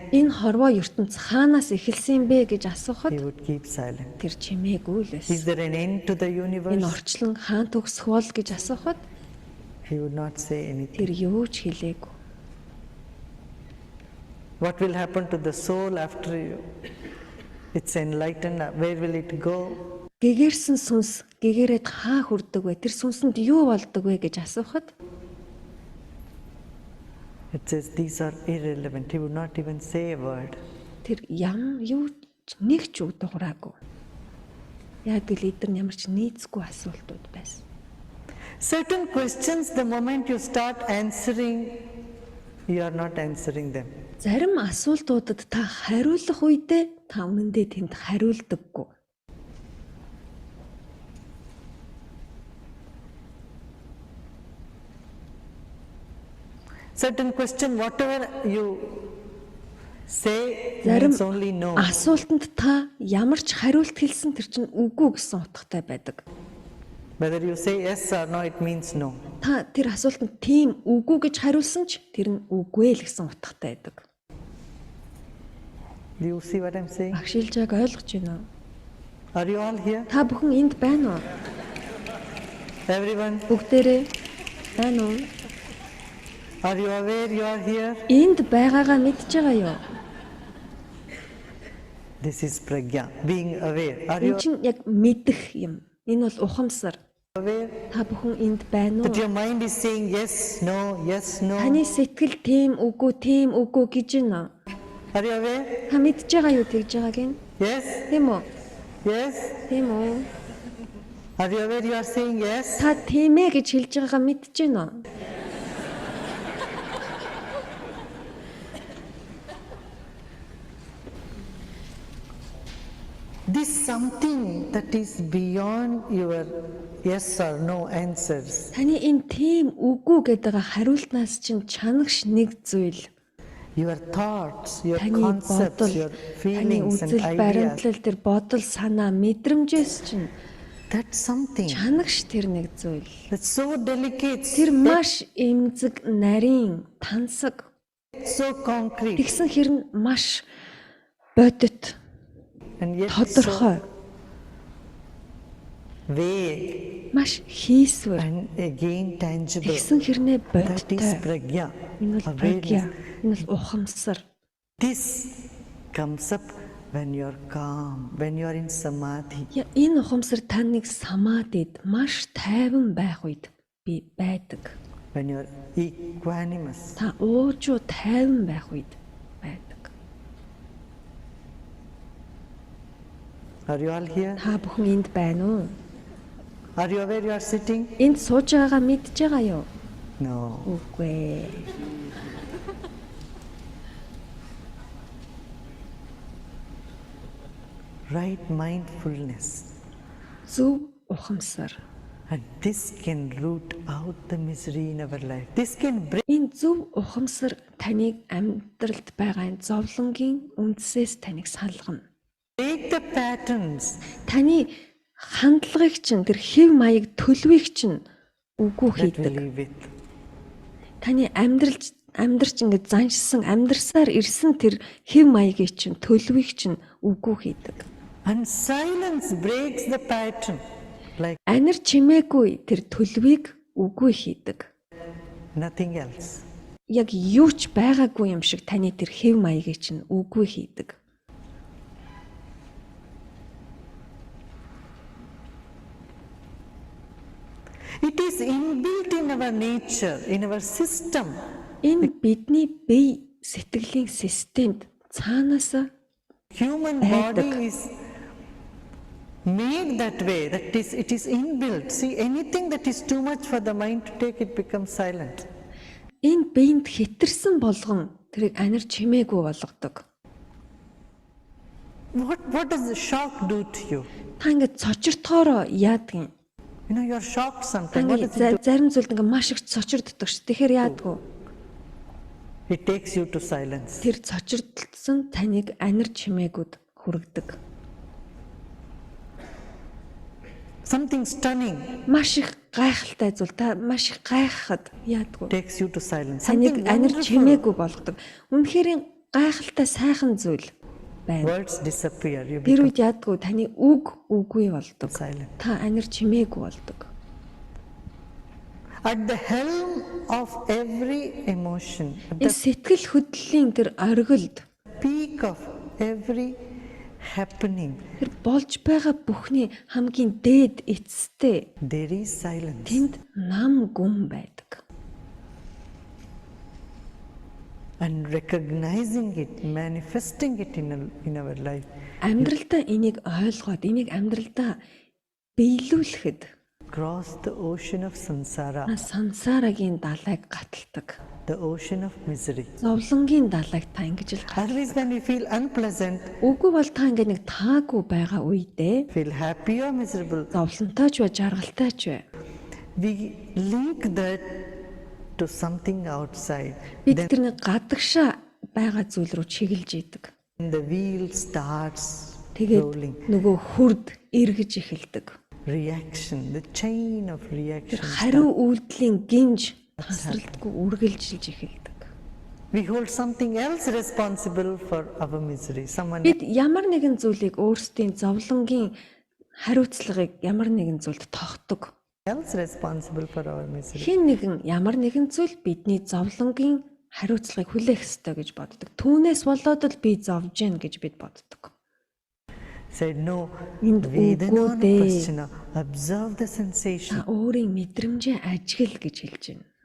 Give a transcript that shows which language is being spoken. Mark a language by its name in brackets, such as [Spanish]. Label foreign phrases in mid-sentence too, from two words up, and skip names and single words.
[Mongolian] Энэ хорвоо ертөнц хаанаас эхэлсэн бэ гэж асуухад [English] He would keep silent. [Mongolian] тэр чимээгүй л [English] Is [Mongolian] байсан. [English] there an end to the [Mongolian] Энэ [English] universe? [Mongolian] орчлон хаан төгсөх бол гэж асуухад [English] He would not say anything. [Mongolian] тэр юу ч хэлээгүй. [English] What will happen to the soul after it's enlightened? Where will it go? [Mongolian] Гэгэрсэн сүнс гэгээрээд хаа хүрдэг вэ? Тэр сүнсэнд юу болдог вэ гэж асуухад [English] It says these are irrelevant. He would not even say a word. [Mongolian] тэр юу ч нэг ч үг дуураагүй. Яг л эдгээр нь ямар ч нийцгүй асуултууд байсан. [English] Certain questions, the moment you start answering, you are not answering them. [Mongolian] Зарим асуултуудад та хариулах үедээ та үнэндээ тэнд хариулдаггүй. [English] Certain question, whatever you say, [Mongolian] Зарим [English] means only no. [Mongolian] асуултанд та ямар ч хариулт хэлсэн тэр чинь үгүй гэсэн утгатай байдаг. [English] Whether you say yes or no, it means no. [Mongolian] Та тэр асуултанд тийм үгүй гэж хариулсан ч тэр нь үгүй л гэсэн утгатай байдаг. [English] Do you see what I'm saying? [Mongolian] Багшилж байгааг ойлгож байна уу? [English] Are you all here? [Mongolian] Та бүхэн энд байна уу? [English] Everyone? [Mongolian] Бүгдээрээ байна уу? [English] Are you aware you are here? [Mongolian] Энд байгаагаа мэдж байгаа юу? [English] This is pragya, being aware. Are you [Mongolian] Энэ чинь яг мэдэх юм. Энэ бол ухамсар. [English] aware [Mongolian] Та бүхэн энд байна [English] that [Mongolian] уу? [English] your mind is saying yes, no, yes, no? [Mongolian] Таны сэтгэл тийм үгүй гэж байна. [English] Are you aware? [Mongolian] Та мэдж байгаа юу тэгж байгааг нь? [English] Yes, [Mongolian] Тийм үү? [English] yes. [Mongolian] Тийм үү? [English] Are you aware you are saying yes? [Mongolian] Та тийм ээ гэж хэлж байгаагаа мэдж байна уу? [English] This something that is beyond your yes or no answers. [Mongolian] Таны энэ тийм үгүй гэдэг хариултнаас чинь чанагш нэг зүйл. [English] Your thoughts, your [Mongolian] Таны [English] concepts, [Mongolian] бодол, [English] your [Mongolian] таны [English] feelings and [Mongolian] үзэл [English] ideas. [Mongolian] баримтлал тэр бодол санаа мэдрэмжээс чинь [English] That's something [Mongolian] чанагш тэр нэг зүйл. [English] that's so delicate, [Mongolian] Тэр маш эмзэг, нарийн, тансаг. [English] so concrete, [Mongolian] Тэгсэн хэрн маш бодит, [English] and yet so [Mongolian] тодорхой, [English] vague [Mongolian] маш хийсвэр. [English] and again tangible. [Mongolian] Тэгсэн хэрнээ [English] That is [Mongolian] бодиттой. [English] pragya, [Mongolian] Энэ бол прагя, [English] awareness. [Mongolian] энэ бол ухамсар. [English] This comes up when you're calm, when you're in samadhi. [Mongolian] Энэ ухамсар таныг самадид маш тайван байх үед би байдаг. [English] When you're equanimous. [Mongolian] Та уужуу тайван байх үед байдаг. [English] Are you all here? [Mongolian] Та бүхэн энд байна уу? [English] Are you aware you are sitting? [Mongolian] Энд сууж байгаагаа мэдж байгаа юу? [English] No. [Mongolian] Үгүй ээ. [English] right mindfulness. [Mongolian] Зөв ухамсар. [English] And this can root out the misery in our life. This can break [Mongolian] Энэ зөв ухамсар таныг амьдралд байгаа энэ зовлонгийн үндсээс таныг салгана. [English] the patterns [Mongolian] Таны хандлагыг чинь тэр хэв маяг төлөвийг чинь үгүй [English] that we [Mongolian] хийдэг. [English] live with. [Mongolian] Таны амьдрч ингээд заншсан амьдрсаар ирсэн тэр хэв маягийг чинь төлөвийг чинь үгүй хийдэг. [English] And silence breaks the pattern. Like [Mongolian] Анир чимээгүй тэр төлөвийг үгүй хийдэг. [English] nothing else. [Mongolian] Яг юу ч байгаагүй юм шиг таны тэр хэв маягийг чинь үгүй хийдэг. [English] It is inbuilt in our nature, in our system. [Mongolian] Энэ бидний бие сэтгэлийн системд цаанаасаа [English] Human body is made that way, that is, it is inbuilt. See, anything that is too much for the mind to take, it becomes silent. [Mongolian] энэ биед хэтэрсэн болгон тэрийг анир чимээгүй болгодог. [English] What does the shock do to you? [Mongolian] Та ингээд цочиртоороо яадгийн. [English] You know, you're shocked [Mongolian] Та [English] sometimes. What [Mongolian] ингээд [English] does it do? [Mongolian] зарим зүйлд ингээд маш их цочирддаг ш. Тэгэхээр яадгүй. [English] It takes you to silence. [Mongolian] Тэр цочирдсан таныг анир чимээгүүд хүргэдэг. [English] Something stunning [Mongolian] Маш их гайхалтай зүйл та маш их гайхахад яадгүй. [English] takes you to silence. [Mongolian] Таныг [English] Something [Mongolian] анир [English] wonderful. [Mongolian] чимээгүй болгодог. Үнэхээр гайхалтай сайхан зүйл байна. [English] Words disappear. You [Mongolian] Тэр [English] become [Mongolian] үед яадгүй таны үг үгүй болдог. [English] silent. [Mongolian] Та анир чимээгүй болдог. [English] At the helm of every emotion, at [Mongolian] Энэ [English] the [Mongolian] сэтгэл хөдлөлийн тэр оргилд [English] peak of every happening, [Mongolian] тэр болж байгаа бүхний хамгийн дээд эцэстээ [English] there is silence. [Mongolian] тэнд нам гүн байдаг. [English] And recognizing it, manifesting it in our life, [Mongolian] Амьдралдаа энийг ойлгоод энийг амьдралдаа биелүүлэхэд [English] cross the ocean of samsara, [Mongolian] сансарагийн далайг гаталдаг. [English] the ocean of misery. [Mongolian] Зовлонгийн далайг та ингэж л гат. [English] Always when we feel unpleasant, [Mongolian] Үгүй бол та ингэ нэг таагүй байгаа үедээ [English] feel happy or miserable, [Mongolian] зовлонтой ч бай, жаргалтай ч бай. [English] we link that to something outside. [Mongolian] Бид тэр нэг гадагшаа байгаа зүйл рүү чиглэж идэг. [English] Then the wheel starts [Mongolian] Тэгээд [English] rolling. [Mongolian] нөгөө хүрд эргэж эхэлдэг. [English] Reaction, the chain of reaction. [Mongolian] Хариу үйлдэлийн гинж тасралтгүй үргэлжилж эхэлдэг. [English] We hold something else responsible for our misery. Someone [Mongolian] Бид ямар нэгэн зүйлийг өөрсдийн зовлонгийн хариуцлагыг ямар нэгэн зүйлд тогтдог. [English] else responsible for our misery. [Mongolian] Хэн нэгэн ямар нэгэн зүйл бидний зовлонгийн хариуцлагыг хүлээх ёстой гэж боддог. Түүнээс болоод л би зовж гэн гэж бид боддог. [English] Said no, [Mongolian] Энд Vedana үгүй дээ. [English] Paschina, observe the sensation. [Mongolian] Та өөрийн мэдрэмжээ ажигл гэж хэлж байна.